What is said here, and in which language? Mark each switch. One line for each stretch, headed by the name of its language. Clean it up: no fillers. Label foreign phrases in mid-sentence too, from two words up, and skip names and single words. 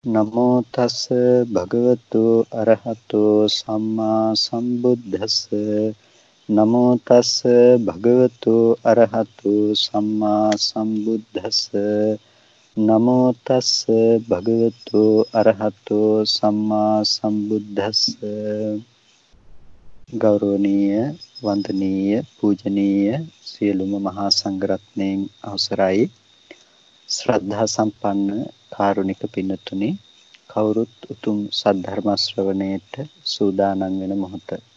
Pali: නමෝ තස් භගවතු අරහතෝ සම්මා සම්බුද්දස්ස නමෝ තස් භගවතු අරහතෝ සම්මා සම්බුද්දස්ස නමෝ තස් භගවතු අරහතෝ සම්මා සම්බුද්දස්ස
Sinhala: ගෞරවනීය වන්දනීය පූජනීය සියලුම මහා සංඝරත්නයන් අවසරයි ශ්‍රද්ධා සම්පන්න කාරුණික පින්තුනි කවුරුත් උතුම් සද්ධර්ම ශ්‍රවණයට සූදානම් වෙන මොහොත